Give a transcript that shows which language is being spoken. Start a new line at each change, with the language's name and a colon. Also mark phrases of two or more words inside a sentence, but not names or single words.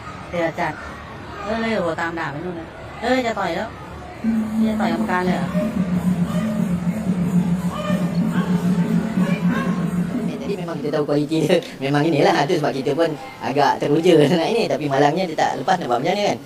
Thai: เดือดจัดโหตามด่าไปนู่นเลยจะต่อยแล้วนี่จะต่อยกรรมการเลยเหรอ
Malay: Jadi memang kita tahu kualiti dia memang inilah, tu sebab kita pun agak teruja nak ini, tapi malangnya dia tak lepas nak buat macam ni kan.